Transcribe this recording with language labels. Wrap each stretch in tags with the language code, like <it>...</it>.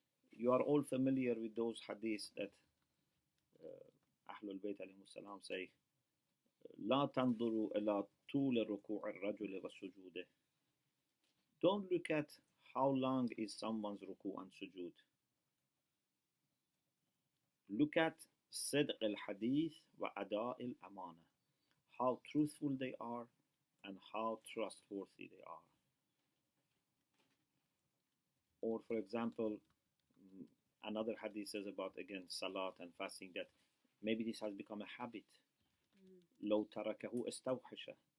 <en>You are all familiar with those hadiths that Ahlul Bayt alayhi salam say,</en> <ar>لا تنظروا إلى طول ركوع الرجل وسجوده.</ar> <en>Don't look at how long is someone's ruku and sujood. Look at</en> <ar>صدق الحديث وأداء الأمانة.</ar> <en>How truthful they are and how trustworthy they are. Or for example, another hadith says about again salat and fasting, that maybe this has become a habit.</en> <ar>لو تركه استوحش.</ar>